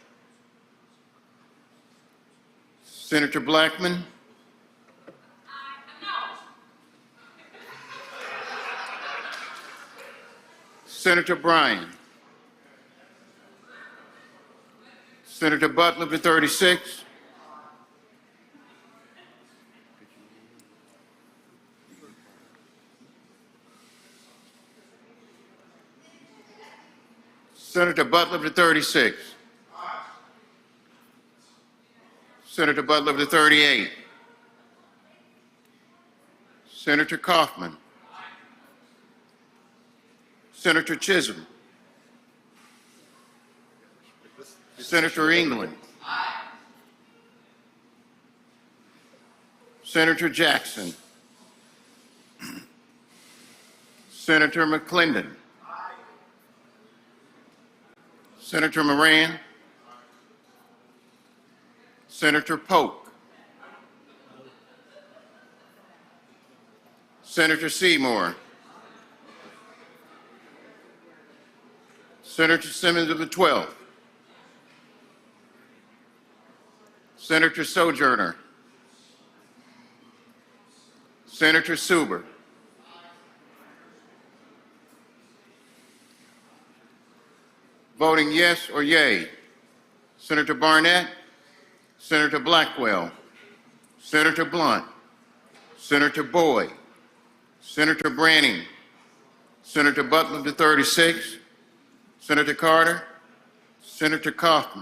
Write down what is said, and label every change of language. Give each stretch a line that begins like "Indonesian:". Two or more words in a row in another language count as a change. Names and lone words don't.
English: Senator Blackman. Senator Bryan. Senator Butler for 36. Senator Butler for 36. Senator Butler for 38. Senator Kaufman. Senator Chisholm. Senator England. Senator Jackson. Senator McClendon. Senator Moran. Senator Polk. Senator Seymour. Senator Simmons of the 12th. Senator Sojourner. Senator Suber. Voting yes or yay: Senator Barnett, Senator Blackwell, Senator Blunt, Senator Boyd, Senator Branning, Senator Butler to 36, Senator Carter, Senator Kaufman,